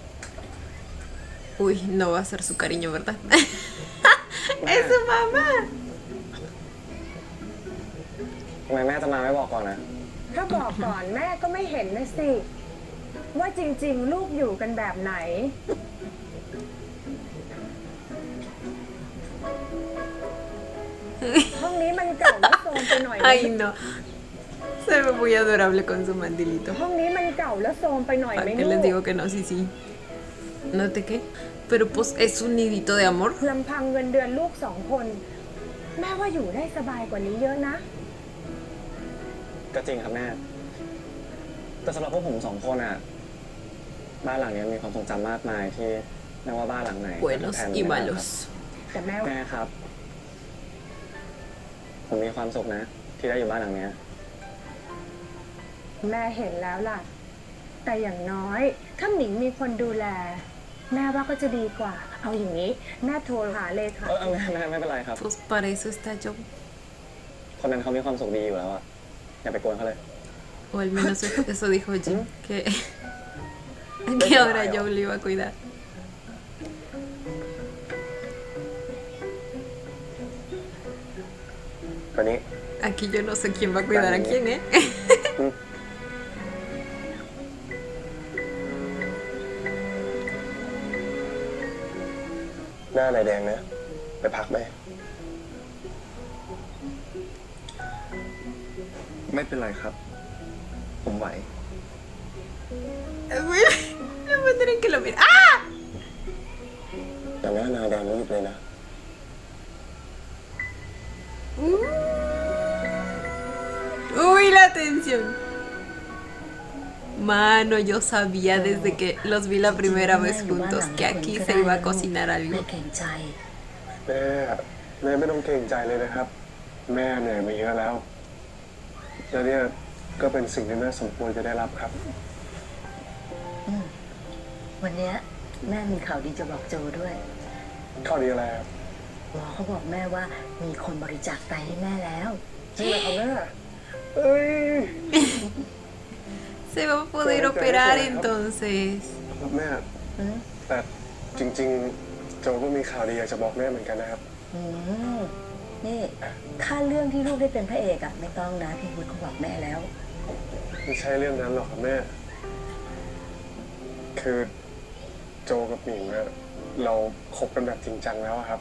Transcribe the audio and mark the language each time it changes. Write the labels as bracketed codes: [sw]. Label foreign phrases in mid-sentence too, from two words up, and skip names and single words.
[es] Uy, no va a ser su cariño, ¿verdad? Es su mamá. [th] ทำไมแม่จะมาไม่บอกก่อนนะ ถ้าบอกก่อนแม่ก็ไม่เห็นนะสิ ว่าจริงๆ ลูกอยู่กันแบบไหน ห้องนี้มันเก่าและโซมไปหน่อยไหม [es] Ay, no. Se ve muy adorable con su mandilito. [th] ห้องนี้มันเก่าและโซมไปหน่อยไหม [es] ¿Para qué [th] ลู [es] les [th] ก [es] digo que no? Sí, sí. ¿No te qué? Pero pues es un nidito de amor. [th] ลำพังเงินเดือนลูก2 คน แม่ว่าอยู่ได้สบายกว่านี้เยอะนะ ก็จริงครับแม่ แต่สำหรับพวกผม2 คนอ่ะบ้านหลังนี้มีความทรงจำมากมายที่ไม่ว่าบ้านหลังไหน [es] buenos [th] แทน [es] y [th] ไม่ได้ครับ [es] malos [th] แต่แม่ แม่ครับ ผมมีความสุขนะ ที่ได้อยู่บ้านหลังเนี้ย แม่เห็นแล้วล่ะ แต่อย่างน้อย ถ้าหมิงมีคนดูแล แม่ว่าก็จะดีกว่า เอาอย่างนี้ แม่โทรหาเลขา แม่ไม่เป็นไรครับ [es] pues para eso está yo [th] คนนั้นเขามีความสุขดีอยู่แล้วอะอย่าไปกวนเขาเลย [es] o al menos eso dijo Jim que ahora yo le iba a cuidar [th] วันนี้ [es] aquí yo no sé quién va a cuidar a quién [th] หน้าไหนแดงนะไปพักไหม ไม่เป็นไรครับ ผมไหว [es] no me tienen que lo mirar ¡ah! [th] แต่หน้านายแดงรีบเลยนะ [es] Uy, la tensión. Mano, yo sabía desde que los vi la primera vez juntos que aquí se iba a cocinar [th] ไม่ [es] algo. [th] เกรงใจ แม่ไม่ต้องเกรงใจเลยนะครับ แม่เหนื่อยมาเยอะแล้วแล้วเนี่ยก็เป็นสิ่งที่แม่สมควรจะได้รับครับ วันเนี้ยแม่มีข่าวดีจะบอกโจด้วย ข้อดีอะไรครับ หมอเขาบอกแม่ว่ามีคนบริจาคไตให้แม่แล้ว จริงเหรอครับแม่เอ้ย [es] Se va a poder operar entonces. [th] ครับแม่ แต่จริงๆ โจก็มีข่าวดีอยากจะบอกแม่เหมือนกันนะครับ อืมนี่ถ้าเรื่องที่ลูกได้เป็นพระเอกอะไม่ต้องนะพี่พุทธเขาบอกแม่แล้ว ไม่ใช่เรื่องนั้นหรอกครับแม่ คือโจกับหมิงอะเราคบกันแบบจริงจังแล้วอะครับ